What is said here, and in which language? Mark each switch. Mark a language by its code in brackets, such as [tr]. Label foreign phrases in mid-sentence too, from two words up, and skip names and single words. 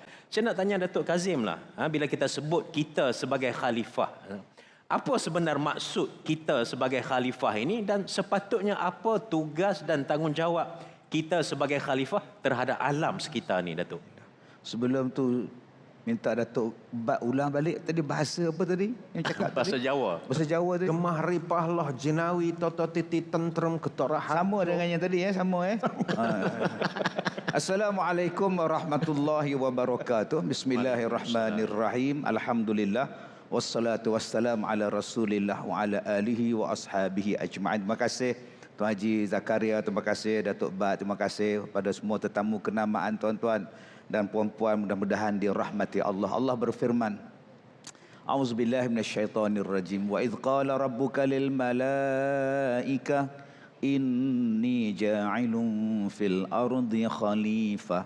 [ms] Saya nak tanya Datuk Kazim lah, bila kita sebut kita sebagai khalifah, apa sebenar maksud kita sebagai khalifah ini dan sepatutnya apa tugas dan tanggungjawab kita sebagai khalifah terhadap alam sekitar ni, Datuk? Sebelum tu minta Datuk ulang balik tadi bahasa apa tadi yang cakap Bahasa tadi? Jawa. Bahasa Jawa tadi. [jv] Gemah ripahlah jinawi toto titi tentrem ketarahan. [ms] Sama dengan yang tadi sama [ar] السلام عليكم ورحمة الله وبركاته. بسم الله الرحمن الرحيم. الحمد لله والصلاة والسلام على رسول الله وعلى آله وأصحابه أجمعين. [ms] Terima kasih Tuan Haji Zakaria, terima kasih Datuk Bat, terima kasih pada semua tetamu kenamaan tuan-tuan dan puan-puan, mudah-mudahan dirahmati Allah. Allah berfirman, [ar] أعوذ بالله من الشيطان الرجيم. وإذ قال ربك للملائكة إني جاعل في الأرض خليفة.